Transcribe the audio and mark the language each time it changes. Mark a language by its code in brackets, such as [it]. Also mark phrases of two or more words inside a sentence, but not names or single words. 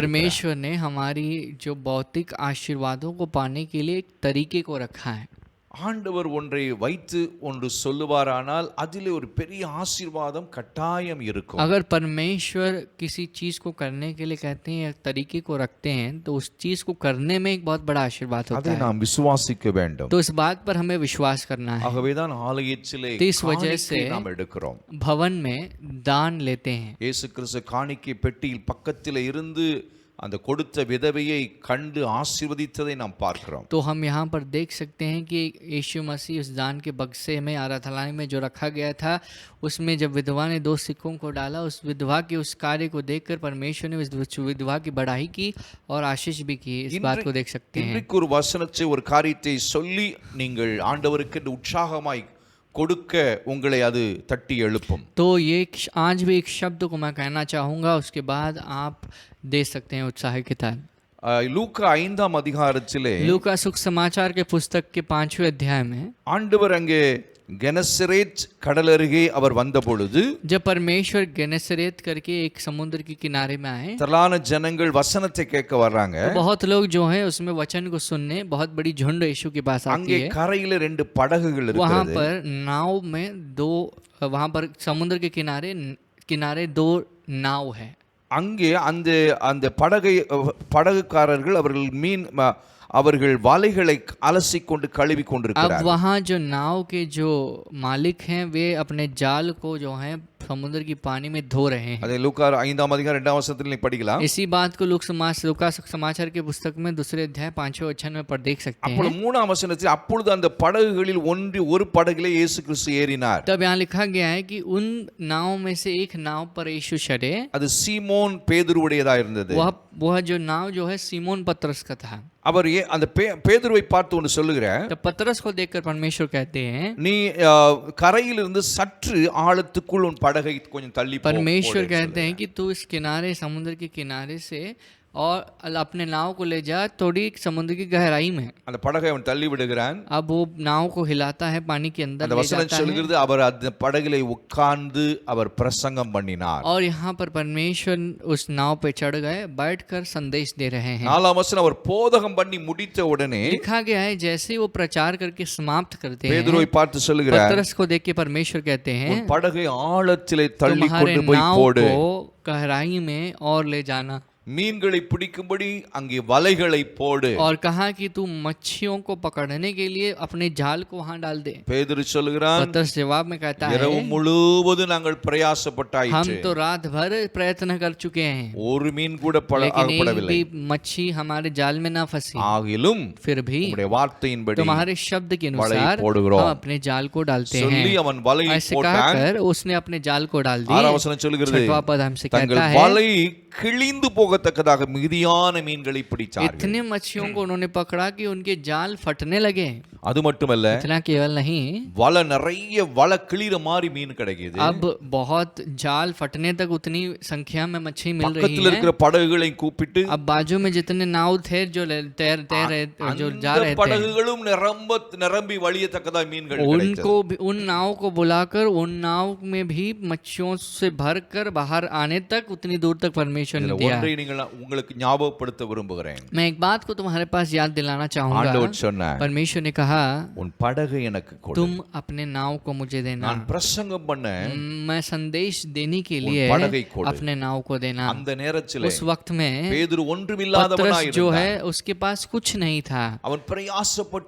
[hi] परमेश्वर ने हमारी जो भौतिक आशीर्वादों को पाने के लिए एक तरीके को रखा है। [ta] ஆண்டவர் ஒன்றை வைத்து ஒன்று சொல்லுவாரானால் அதிலே ஒரு பெரிய ஆசீர்வாதம் கட்டாயம் இருக்கும். [hi] अगर परमेश्वर किसी चीज को करने के लिए कहते हैं या तरीके को रखते हैं तो उस चीज को करने में एक बहुत बड़ा आशीर्वाद होता [ta] அதை [hi] है। [ta] நாம் விசுவாசிக்க வேண்டும். [hi] तो इस बात पर हमें विश्वास करना है। [ta] ஆகவேதான் ஆலயத்திலே [hi] तो इस वजह [ta] காணிக்கை [hi] से [ta] நாம் எடுக்கிறோம். [hi] भवन में दान लेते हैं। [ta] இயேசு கிறிஸ்து காணிக்கை பெட்டியில் பக்கத்தில் இருந்து அந்த கொடுத்த விதவையை கண்டு ஆசீர்வதித்ததை நாம் பார்க்கிறோம். [hi] तो हम यहाँ पर देख सकते हैं कि यीशु मसीह उस दान के बक्से में आराधनालय में जो रखा गया था उसमें जब विधवा ने 2 सिक्कों को डाला, उस विधवा के उस कार्य को देखकर परमेश्वर ने उस विधवा की बढ़ाई की और आशीष भी की। इस बात को देख सकते हैं। [ta] இன்றைக்கு ஒரு வசனத்தை ஒரு காரியத்தை சொல்லி நீங்கள் ஆண்டவருக்கு உற்சாகமாய் கொடுக்க உங்களை அது தட்டி எழுப்பும். [hi] तो ये आज भी एक शब्द को मैं कहना चाहूँगा, उसके बाद आप दे सकते हैं उत्साह के साथ। [ta] லூக்கா 5ஆம் அதிகாரத்திலே [hi] लूका सुसमाचार के पुस्तक के 5वें अध्याय में [ta] ஆண்டவர் அங்கே கெனசரேத் கடல் அருகே அவர் வந்த பொழுது [hi] जब परमेश्वर गेनेसरेत करके एक समुद्र के किनारे में आए [ta] திரளான ஜனங்கள் வசனத்தை கேட்க வர்றாங்க. [hi] तो बहुत लोग जो है उसमें वचन को सुनने बहुत बड़ी झुंड यीशु के पास आती [ta] அங்கே [hi] है। [ta] கரையில 2 படகுகள் [hi] वहाँ [ta] இருக்கிறது. [hi] पर नाव में 2 वहाँ पर समुद्र के किनारे 2 नाव है। [ta] அங்கே அந்த அந்த படகுக்காரர்கள் அவர்கள் வலைகளை அலசிக்கொண்டு கழுவி [hi] अब [ta] கொண்டிருக்கிறார்கள். [hi] वहाँ जो नाव के जो मालिक हैं वे अपने जाल को जो है समुद्र की पानी में धो रहे हैं। [ta] அதை லூக்கா 5ஆம் அதிகாரம் 2ஆம் வசனத்தில் நீங்க படிக்கலாம். [hi] इसी बात को लूका समाचार के पुस्तक में दूसरे अध्याय 5वें वचन में पर देख सकते [ta] அப்பொழுது [hi] हैं। [ta] 3ஆம் வசனத்தில் அப்பொழுது அந்த படகுகளில் ஒரு படகிலே இயேசு கிறிஸ்து ஏறினார். [hi] तब यहाँ लिखा गया है कि उन नाव में से एक नाव पर यीशु चढ़े। [ta] அது சீமோன் பேதுருவுடையதா இருந்தது. [hi] वह जो नाव जो है सीमोन पतरस का था। [ta] அவர் அந்த பேதுருவை பார்த்து ஒன்று சொல்லுகிறார். [hi] तब पतरस को देखकर परमेश्वर कहते हैं, [ta] நீ கரையிலிருந்து சற்று ஆழத்துக்குள் உன் படகை கொஞ்சம் தள்ளி போ. [hi] परमेश्वर कहते हैं कि तू इस किनारे समुद्र के किनारे से और अपने नाव को ले जा थोड़ी समुद्र की गहराई में। [ta] அந்த படகை அவன் தள்ளி விடுகிறான். [hi] अब वो नाव को हिलाता है, पानी के अंदर [ta] அந்த [hi] ले [ta] வசனம் [hi] जाता है। [ta] சொல்கிறது அவர் அந்த படகிலே உட்கார்ந்து அவர் பிரசங்கம் பண்ணினார். [hi] और यहाँ पर परमेश्वर उस नाव पे चढ़ गए, बैठकर संदेश दे रहे हैं। [ta] 4ஆம் वचனம் அவர் போதகம் பண்ணி முடித்த उடனே [hi] लिखा गया है जैसे ही वो प्रचार करके समाप्त करते हैं, [ta] பேதுருவை பார்த்து சொல்லுகிறார், [hi] पतरस को देख के परमेश्वर कहते हैं, [ta] உன் படகை ஆழத்திலே தள்ளி [hi] तुम्हारे [ta] கொண்டு போய் [hi] नाव [ta] போடு. [hi] को गहराई में और ले जाना। [ta] மீன்களை பிடிக்கும்படி அங்கே வலைகளை போடு. [hi] और कहा कि तू मच्छियों को पकड़ने के लिए अपने जाल को वहां डाल दे। [ta] பேதுரு சொல்லுகிறான், [hi] पतरस जवाब में कहता है, [ta] இரவு முழுவதும் நாங்கள் [hi] हम [ta] பிரயாசப்பட்டாயிற்று, [hi] तो रात भर प्रयत्न कर चुके हैं, [ta] ஒரு மீன் கூட [hi] लेकिन एक [ta] அகப்படவில்லை. [hi] भी मच्छी हमारे जाल में ना फंसी। [ta] ஆகிலும் [hi] फिर भी [ta] உம்முடைய வார்த்தையின்படி [hi] तुम्हारे शब्द के [ta] வலை [hi] अनुसार [ta] போடுகிறோம். [hi] हम अपने जाल को डालते [ta] சொல்லி [hi] हैं। [ta] அவன் வலையை [hi] ऐसे [ta] போட்டான். [hi] कहकर उसने अपने जाल को डाल [ta] 6ஆம் [hi] दिया। [ta] வசனம் சொல்லுகிறது, [hi] छठवां पद हमसे [ta] தங்கள் [hi] कहता है, [ta] வலை கிழிந்து போகத்தக்கதாக மிகுதியான மீன்களை பிடிச்சார்கள். [hi] इतने मच्छियों को उन्होंने पकड़ा कि उनके जाल फटने लगे। [ta] அது மட்டுமல்ல, [hi] इतना केवल नहीं, [ta] வலை நிறைய வலை கிளிற மாதிரி மீன் கிடைக்குது. [hi] अब बहुत जाल फटने तक उतनी संख्या में मच्छी मिल रही [ta] பக்கத்தில் இருக்கிற [hi] है। [ta] படகுகளை கூப்பிட்டு [hi] अब बाजू में जितने नाव थे जो तैर रहे, जो जा [ta] அந்த [hi] रहे थे, [ta] படகுகளும் நிரம்பி வழியத்தக்கதாக மீன்கள் [hi] उनको उन नाव को बुलाकर उन नाव में भी मच्छियों से भरकर बाहर आने तक उतनी दूर तक परमेश्वर ने दिया। [ta] ஒன்றை நீங்கள் உங்களுக்கு ஞாபகப்படுத்த விரும்புகிறேன். [hi] मैं एक बात को तुम्हारे पास याद दिलाना चाहूंगा। [ta] ஆண்டவர் சொன்னார், [hi] परमेश्वर ने कहा, [ta] உன் படகை எனக்கு கொடு. [hi] तुम अपने नाव को मुझे देना, [ta] நான் பிரசங்கம் பண்ண [hi] मैं संदेश देने के लिए [ta] படகை கொடு. [hi] अपने नाव को देना। [ta] அந்த நேரத்திலே [hi] उस वक्त में [ta] பேதுரு ஒன்றுமில்லாதவனாய் [hi] पतरस जो [ta] இருந்தான். [hi] है उसके पास कुछ नहीं था। [ta] அவன் பிரயாசப்பட்டு